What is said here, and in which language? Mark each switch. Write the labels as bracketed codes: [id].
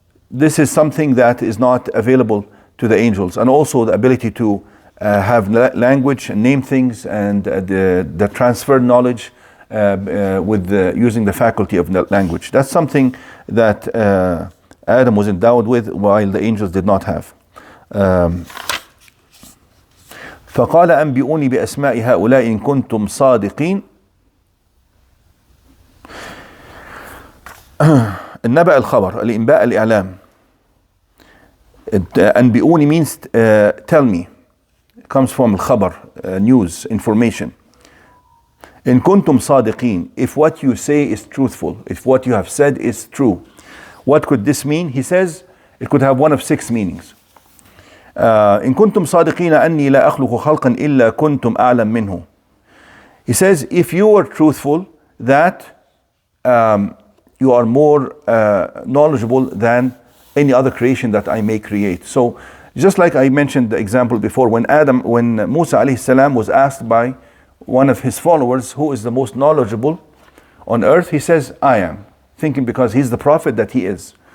[en] This is something that is not available to the angels, and also the ability to have language and name things, and the transfer knowledge with using the faculty of language. That's something that Adam was endowed with, while the angels did not have. [ar] فقال أنبئوني بأسماء هؤلاء إن كنتم صادقين. النبأ الخبر، الإنباء الإعلام. [en] أنبئوني means tell me. It comes from الخبر, news, information. إن كنتم صادقين, if what you say is truthful, if what you have said is true. What could this mean? He says it could have one of 6 meanings. [ar] إن كنتم صادقين أني لا أخلق خلقا إلا كنتم أعلم منه. [en] He says, if you are truthful that you are more knowledgeable than any other creation that I may create. So just like I mentioned the example before, when Musa alayhi salam was asked by one of his followers, who is the most knowledgeable on earth, he says, I am, thinking because he's the prophet that he is.